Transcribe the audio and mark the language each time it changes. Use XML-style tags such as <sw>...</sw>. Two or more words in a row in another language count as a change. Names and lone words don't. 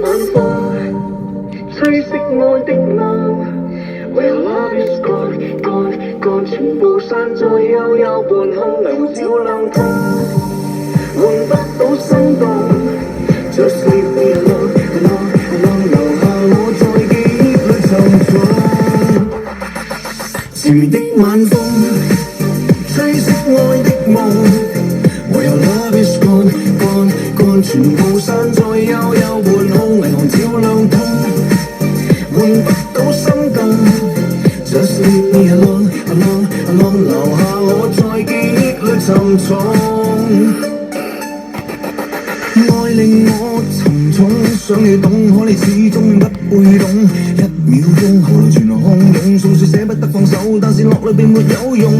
<zh>吹熄愛的夢。</zh> <en>Where love is gone, gone, gone，</en> <zh>全部散在幽幽半空，迷霧照亮通，換不到心動。</zh> <en>Just leave me alone, alone, alone，</en> <zh>留下我在記憶裏沉重。纏綿的晚風，吹熄愛的夢。</zh> <en>Where love is gone, gone, gone，</en> <zh>全部散在幽幽半空，霓虹照亮通，換不到心動。</zh> <en>Just leave me alone, alone, alone，</en> <zh>留下我在記憶裏沉重。愛令我沉重，想你懂，可你始終不會懂。一秒鐘後來全來洶湧，訴說捨不得放手，但是落淚並沒有用。</zh>